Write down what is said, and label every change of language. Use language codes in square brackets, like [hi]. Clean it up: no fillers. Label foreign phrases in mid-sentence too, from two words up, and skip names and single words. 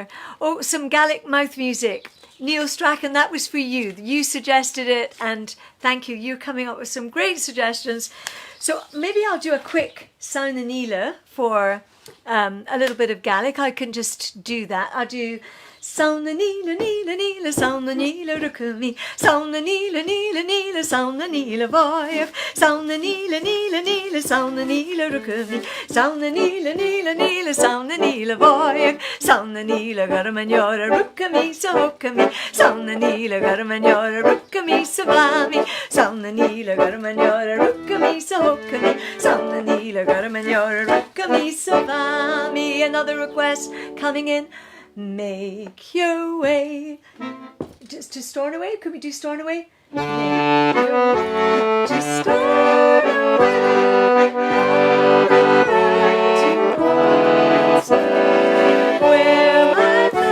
[en] Oh, some Gaelic mouth music. Neil Strachan, that was for you. You suggested it, and thank you. You're coming up with some great suggestions. So maybe I'll do a quick Saun na Níla for a little bit of Gaelic. I can just do that. I'll do [gd] Saun na Níla, Níla, Níla, Saun na Níla, Rukumi, Saun na Níla, Níla, Níla, Saun na Níla, Voyev, Saun na Níla, Níla, Níla, Saun na Níla, Rukumi, Saun na Níla, Níla, Níla, Saun na Níla, Voyev, Saun na Níla, Garmanjora, Rukumi, Sahokami, Saun na Níla, Garmanjora, Rukumi, Savami, Saun na Níla, Garmanjora, Rukumi, Sahokami, Saun na Níla, Garmanjora, Rukumi, Savami. Another request coming in. Make your way just to Stornoway. Could we do Stornoway? Make your way to Stornoway. Where my